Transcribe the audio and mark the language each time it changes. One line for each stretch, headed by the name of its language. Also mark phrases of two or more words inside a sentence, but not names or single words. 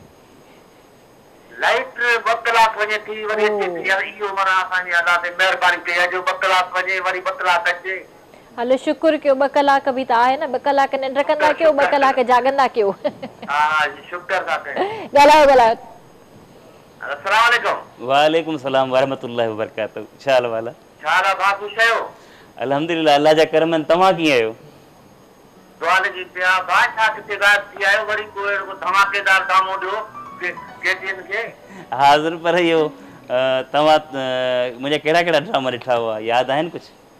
Sindhi: लाइट 2 कलाक वञे थी वरी अचे थी इहो माना असांजी अदा ते महिरबानी कई आहे जो 2 कलाक वञे वरी 2 कलाक अचे हलो शुक्र कयो 2 कलाक बि त आहे न 2 कलाक निंड कंदा कयो 2 कलाक जागंदा कयो हा शुक्र था कयूं ॻाल्हायो ॻाल्हायो
Arabic: السلام عليكم وعليكم سلام ورحمة الله وبركاته
Sindhi: छा हाल वाला छा हाल आहे भाउ ख़ुशि आहियो अल्हम्दुलिल्लाह अल्लाह जा करम आहिनि तव्हां कीअं आहियो दुआ लॻी पिया भाउ छा किथे गायब थी आहियो वरी को अहिड़ो धमाकेदार ड्रामो ॾियो केटीएन खे हाज़िर पर इहो तव्हां मुंहिंजा कहिड़ा कहिड़ा ड्रामा ॾिठा हुआ यादि आहिनि कुझु